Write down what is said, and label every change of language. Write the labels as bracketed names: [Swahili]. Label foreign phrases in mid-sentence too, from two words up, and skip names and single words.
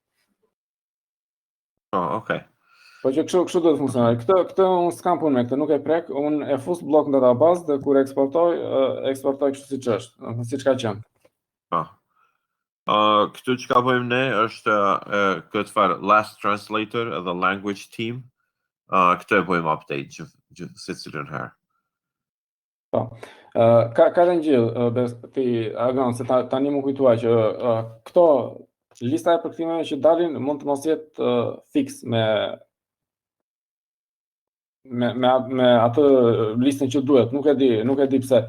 [Albanian] Okej. Po që kështu do të funksionojë. Këtë unë s'kam punë me këtë, nuk e prek, unë e fus blok në database dhe kur eksportoj kështu siç është, domethënë siç ka qenë. Po. Këtu që ka bëjmë ne është këtë farë [English] last translator [Albanian] edhe [English] language team. [Albanian] Këtë e bëjmë update se cilën herë. Po. Ka dhe një gjë, ti Agan, se tani më kujtua që këto lista e përkthimeve që dalin mund të mos jetë fix me atë listën që duhet, nuk e di pse.